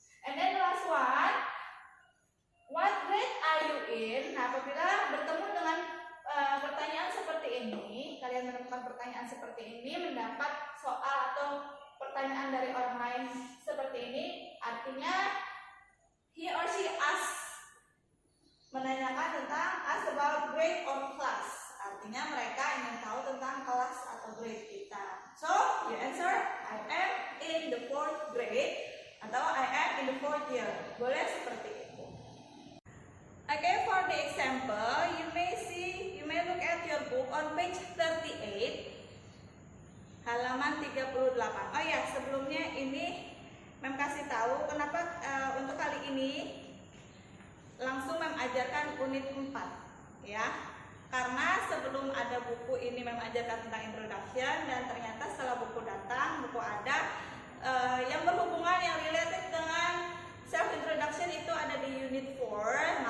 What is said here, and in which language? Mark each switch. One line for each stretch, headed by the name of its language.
English: And then the last one, what grade are you in?
Indonesian: Nah, apabila bertemu dengan pertanyaan seperti ini, kalian menemukan pertanyaan seperti ini, mendapat soal atau pertanyaan dari orang lain seperti ini, artinya
English: he or she
Indonesian: menanyakan tentang
English: ask about grade or class.
Indonesian: Artinya mereka ingin tahu tentang kelas atau grade kita.
English: So, you answer I am in the 4th grade atau I am in the 4th year.
Indonesian: Boleh seperti itu.
English: Okay, for the example, you may look at your book on page 38,
Indonesian: halaman 38. Oh ya, sebelumnya ini Mem kasih tahu kenapa untuk kali ini langsung Mem mengajarkan unit 4 ya. Karena sebelum ada buku ini mengajarkan tentang introduction, dan ternyata setelah buku datang, buku ada yang berhubungan, yang related dengan self introduction itu ada di unit 4.